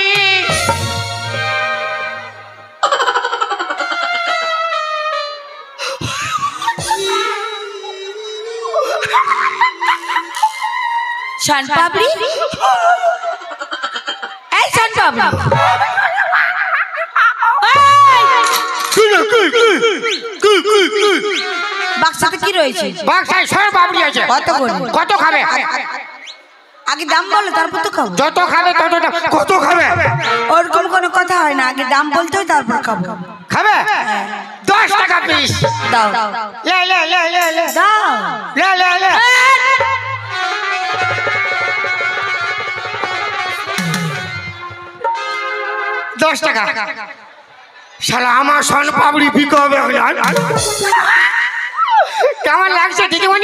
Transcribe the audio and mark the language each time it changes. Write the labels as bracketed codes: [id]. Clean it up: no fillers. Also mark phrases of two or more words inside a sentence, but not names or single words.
[bn] শান পাপড়ি, এই শান পাপড়ি, বাক্সাতে কি রয়েছে? বাক্সায় সোনা পাপড়ি আছে। কত করে? কত খাবে? আগে দাম বলো, তারপর তো খাবো। যত খাবে তত দাম। কত খাবে? ওরকম কোনো কথা হয় না, আগে দাম বলতে হয় তারপর খাবো। খাবে 10 টাকা পিস। দাও লে লে লে লে লে দাও। লে লে লে। 10 টাকা। শালা আমার সোন পাপড়ি বিক্রি হবে। কেমন লাগছে দিদিমণি?